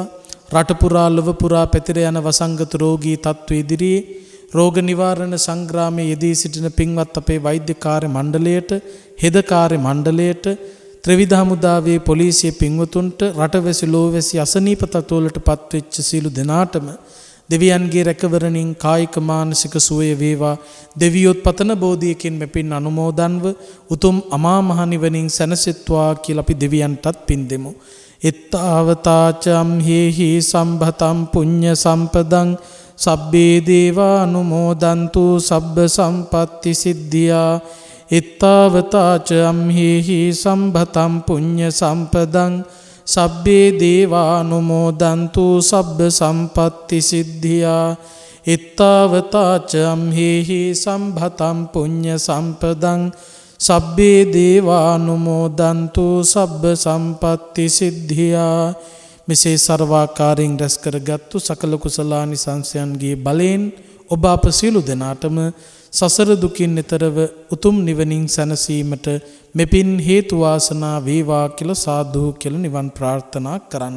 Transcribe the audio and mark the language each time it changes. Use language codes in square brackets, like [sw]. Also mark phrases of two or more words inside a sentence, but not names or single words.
[si] රට පුරා ලොව පුරා පැතිර යන වසංගත රෝගී තත්ත්ව ඉදිරියේ රෝග නිවාරණ සංග්‍රාමයේ යෙදී සිටින පින්වත් අපේ වෛද්‍ය කාර්ය මණ්ඩලයට, හෙද කාර්ය මණ්ඩලයට, ත්‍රිවිධ හමුදාවේ පොලිසිය පින්වතුන්ට, රටවැසි ලෝවැසි අසනීප තත්ත්වවලට පත්වෙච්ච සියලු දෙනාටම දෙවියන්ගේ රැකවරණින් කායික මානසික සුවය වේවා. දෙවියොත් පතන බෝධියකින් මෙපින් අනුමෝදන්ව උතුම් අමා මහ නිවනින් සැනසෙත්වා කියලා අපි දෙවියන්ටත් පින් දෙමු. [pi] එත්තාවතාචම් හේහි සම්භතම් පුඤ්ඤ සම්පදං සබ්බේ දේවා අනුමෝදන්තු සබ්බ සම්පත්ති සිද්ධියා. එත්තාවතාච අම්හෙහි සම්භතම් පුඤ්ඤ සම්පදං සබ්බේ දේවානුමෝදන්තු සබ්බ සම්පත්ති සිද්ධියා. එත්තාවතාච අම්හෙහි සම්භතම් පුඤ්ඤ සම්පදං සබ්බේ දේවානුමෝදන්තු සබ්බ සම්පත්ති සිද්ධියා. [si] මෙසේ සර්වාකාරයෙන් රැස් කරගත්තු සකල කුසලානිසංසයන්ගේ බලයෙන් ඔබ අප සියලු දෙනාටම සසර දුකින් එතරව උතුම් නිවනින් සැනසීමට මෙපින් හේතු වාසනා වේවා කියලා සාදු කියලා නිවන් ප්‍රාර්ථනා කරන්න.